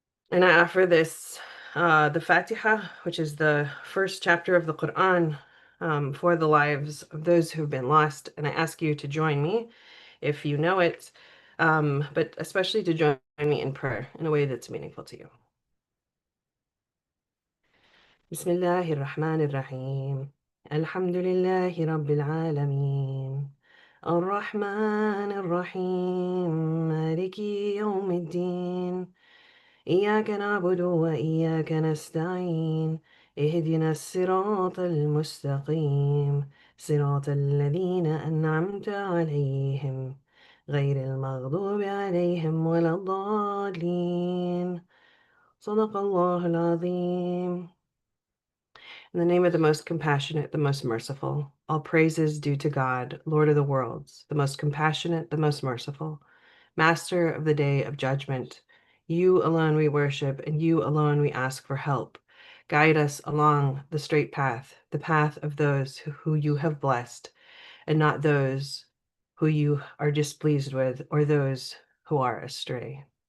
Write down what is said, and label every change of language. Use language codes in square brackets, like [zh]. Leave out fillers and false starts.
[en] And I offer this, the Fatiha, which is the first chapter of the Quran, for the lives of those who've been lost. And I ask you to join me if you know it, but especially to join me in prayer in a way that's meaningful to you. [ar] بسم الله الرحمن الرحيم الحمد لله رب العالمين الرحمن الرحيم مالك يوم الدين إياك نعبد وإياك نستعين اهدنا الصراط المستقيم صراط الذين أنعمت عليهم غير المغضوب عليهم ولا الضالين صدق الله العظيم. [en] In the name of the most compassionate, the most merciful, all praises due to God, Lord of the worlds, the most compassionate, the most merciful, Master of the day of judgment. You alone we worship, and you alone we ask for help. Guide us along the straight path, the path of those who you have blessed, and not those who you are displeased with, or those who are astray.